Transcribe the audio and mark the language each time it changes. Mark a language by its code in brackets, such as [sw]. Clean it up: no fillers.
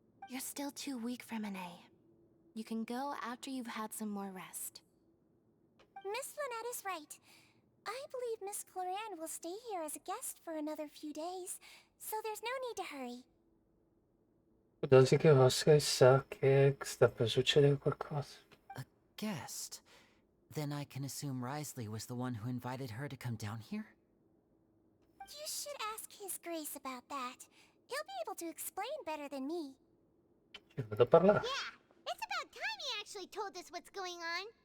[en] You're still too weak, Fremine. You can go after you've had some more rest. Miss Lynette is right. I believe Miss Clarande will stay here as a guest for another few days, so there's no need to hurry. [it] Così che Oscar sa che sta per succedere qualcosa. [en] A guest? Then I can assume Risley was the one who invited her to come down here? You should ask His Grace about that. He'll be able to explain better than me. [it] Ci vado a parlare. [en] Yeah, it's about time he actually told us what's going on.